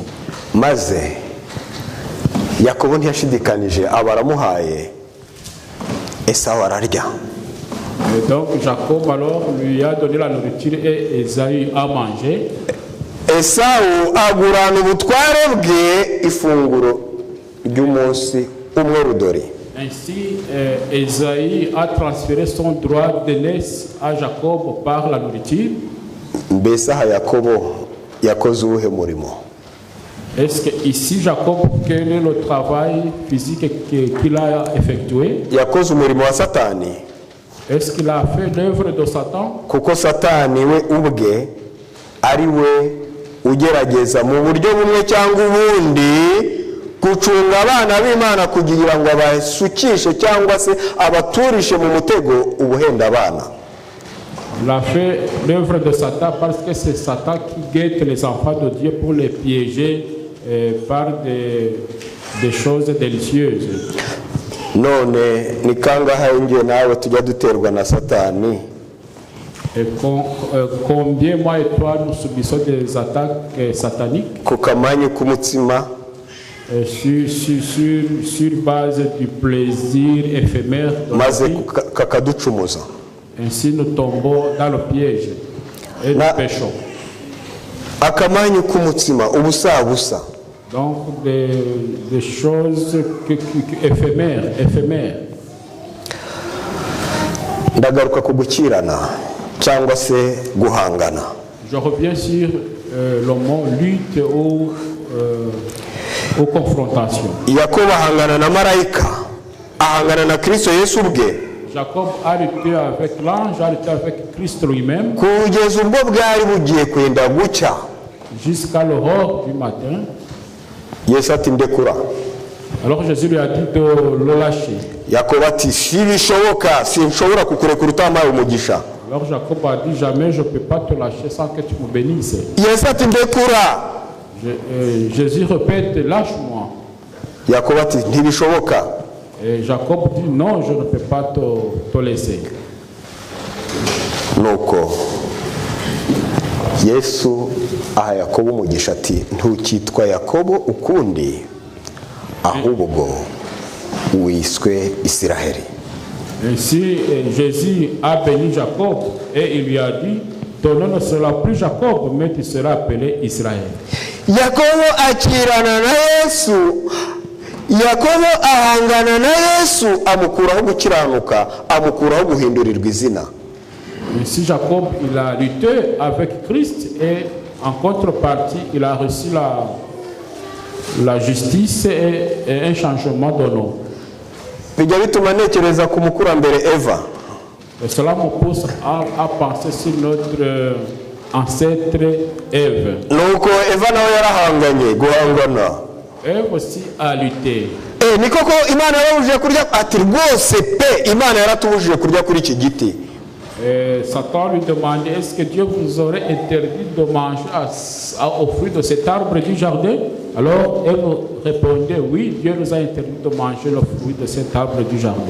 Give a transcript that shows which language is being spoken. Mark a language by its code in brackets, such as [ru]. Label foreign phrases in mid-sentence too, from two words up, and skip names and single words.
[rw] Maze Yakobo ntiyashidikanije abaramuhaye Esawu ararya. [fr] Et donc Jacob alors lui a donné la nourriture et Esaïe a mangé. [rw] Esawu agurana ubutware bwe ifunguro ry'umunsi umwe rudori. [fr] Ainsi, Esaïe a transféré son droit d'aînesse à Jacob par la nourriture. [rw] Mbese aha Yakobo yakoze uwuhe murimo? [fr] Est-ce que ici Jacob, quel est le travail physique qu'il a effectué? [rw] Yakoze umurimo wa Satani. [fr] Est-ce qu'il a fait l'œuvre de Satan? [rw] Kuko Satani we ubwe ari we ugerageza mu buryo bumwe cyangwa ubundi gucunga abana b'Imana kugira ngo abasukishe cyangwa se abaturishe mu mutego ubuhenda abana. [fr] Il a fait l'œuvre de Satan parce que c'est Satan qui guette les enfants de Dieu pour les piéger par des choses délicieuses. [rw] None ni kangahe ngiye nawe tujya duterwa na Satani [fr] Et combien moi et toi nous subissons des attaques sataniques [rw] ku kamanyu k'umutsima [fr] sur base du plaisir éphémère de la [rw] maze [fr] vie. [rw] kakaducumuza. [fr] Ainsi nous tombons dans le piège et nous péchons. [rw] Akamanyu k'umutsima ubusa. [fr] Donc des choses éphémères. [rw] Ndagaruka ku gukirana cyangwa se guhangana. [fr] Je reviens sur le mot lutte ou confrontation. [rw] Yakobo ahangana na marayika, ahangana na Kristo Yesu ubwe. [fr] Jacob a lutté avec l'ange, a lutté avec Christ lui-même. [rw] Kugeza ubwo bwari bugiye kwenda gucya. [fr] Jusqu'à l'aurore du matin. [rw] Yesu ati ndekura. [fr] Alors Jésus lui a dit de le lâcher. [rw] Yakobo ati sibishoboka, sinshobora kukurekura utampaye umugisha. [fr] Alors Jacob a dit jamais je ne peux pas te lâcher sans que tu me bénisses. [rw] Yesu ati ndekura. [fr] Jésus répète lâche-moi. [rw] Yakobo ati ntibishoboka. [fr] Et Jacob dit non, je ne peux pas te laisser. [rw] Nuko Yesu aha Yakobo umugisha ati ntukitwa Yakobo ukundi ahubwo wiswe Isiraheli. [fr] Ainsi Jésus a béni Jacob et il lui a dit ton nom ne sera plus Jacob mais tu seras appelé Israël. [rw] Yakobo akirana na Yesu. Yakobo ahangana na Yesu amukuraho gukiranuka, amukuraho guhindurirwa izina. [fr] Ainsi Jacob il a lutté avec Christ et en contrepartie il a reçu la justice et un changement de nom. [rw] Bijya bituma ntekereza ku mukurambere Eva. [fr] Et cela me pousse à penser sur notre ancêtre Ève. [rw] Nuko Eva nawe yarahanganye guhangana. [fr] Ève aussi a lutté. [rw] Ni koko Imana yarabujije kurya ati rwose pe Imana yaratubujije kurya kuri iki giti. [fr] Satan lui demandait est-ce que Dieu vous aurait interdit de manger au fruit de cet arbre du jardin? Alors elle répondait oui, Dieu nous a interdit de manger le fruit de cet arbre du jardin.